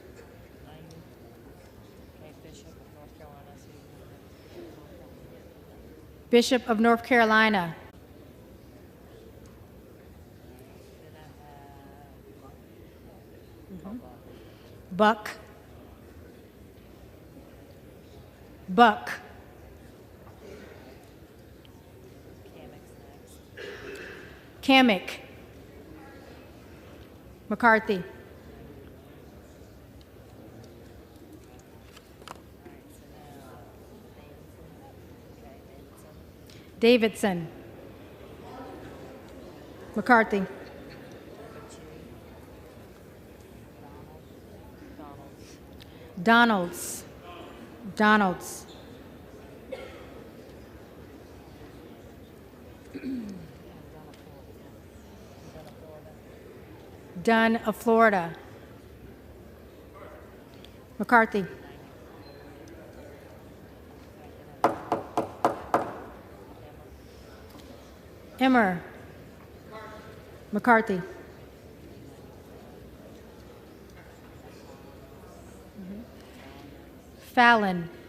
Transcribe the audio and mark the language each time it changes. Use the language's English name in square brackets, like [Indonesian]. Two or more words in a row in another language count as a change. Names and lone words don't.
[English] Bishop of North Carolina. Buck. Buck. Kamek. McCarthy. Davidson. McCarthy. Donalds. Donalds. Dunn of Florida. McCarthy. Emmer. McCarthy. Fallon.